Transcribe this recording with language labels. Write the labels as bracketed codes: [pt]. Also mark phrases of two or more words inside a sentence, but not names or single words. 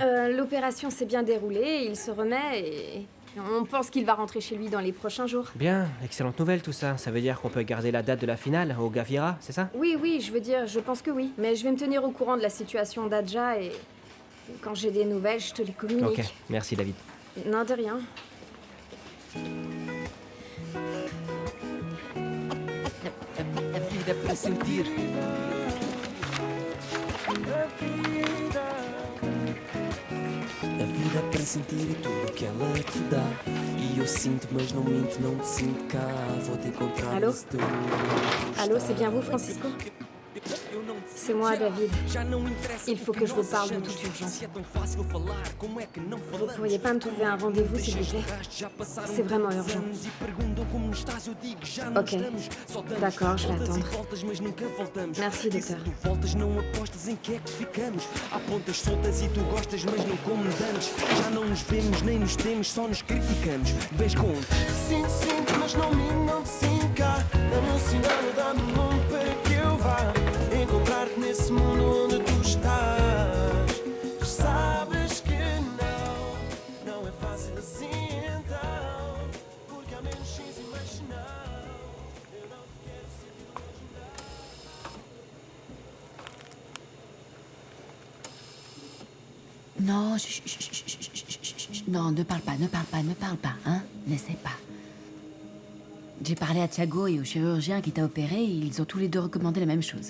[fr] L'opération s'est bien déroulée, il se remet et on pense qu'il va rentrer chez lui dans les prochains jours. Bien, excellente nouvelle tout ça. Ça veut dire qu'on peut garder la date de la finale au Gavira, c'est ça? Oui, je veux dire, je pense que oui. Mais je vais me tenir au courant de la situation d'Adja et quand j'ai des nouvelles, je te les communique. Ok, merci David. Non, de rien. [pt] A vida para sentir. A vida para sentir tudo que ela te dá. E eu sinto, mas não minto, não te sinto cá. Vou te encontrar. [fr] Allô? Allô, c'est bien vous, Francisco? C'est moi, David. Il faut que je vous parle de toute urgence. Vous pourriez pas me trouver un rendez-vous, s'il vous plaît? C'est vraiment urgent. Ok. D'accord, je vais attendre. Merci, docteur. [pt] Há pontas soltas e tu gostas, mas não como dantes. Já não nos vemos, nem nos temos, só nos criticamos. Vês com sinto, mas não te sinto cá. Dá-me um sinal, dá-me um nome para que eu vá encontrar-te nesse mundo onde tu estás. Sabes que não é fácil assim então. Porque há menos X e mais sinal. Eu não te quero ser [fr] Non, non, ne parle pas, hein? N'essaie pas. J'ai parlé à Thiago et au chirurgien qui t'a opéré, et ils ont tous les deux recommandé la même chose.